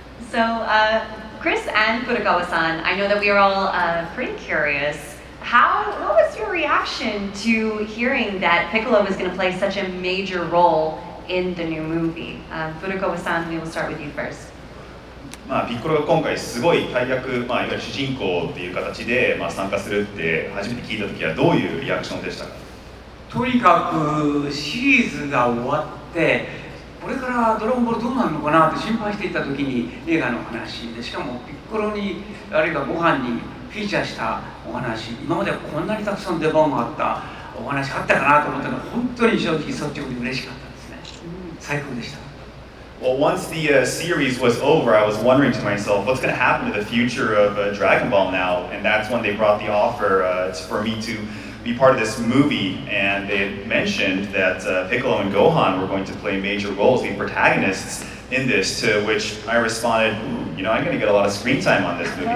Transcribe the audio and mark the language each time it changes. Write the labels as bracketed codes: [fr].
[en] So, Chris and Furukawa-san, I know that we are all pretty curious. What was your reaction to hearing that Piccolo was going to play such a major role in the new movie? Furukawa-san, we will start with you first. [ja] ピッコロが今回すごい大役、いわゆる主人公っていう形で参加するって初めて聞いた時はどういうリアクションでしたか？とにかくシリーズが終わってこれからドラゴンボールどうなるのかなって心配していた時に映画の話で、しかもピッコロにあるいはご飯にフィーチャーしたお話、今までこんなにたくさん出番があったお話あったかなと思ったので本当に正直率直に嬉しかったですね。最高でした。 [en] Well, once the series was over, I was wondering to myself, what's going to happen to the future of Dragon Ball now? And that's when they brought the offer for me to be part of this movie. And they mentioned that Piccolo and Gohan were going to play major roles, be protagonists in this, to which I responded, I'm going to get a lot of screen time on this movie.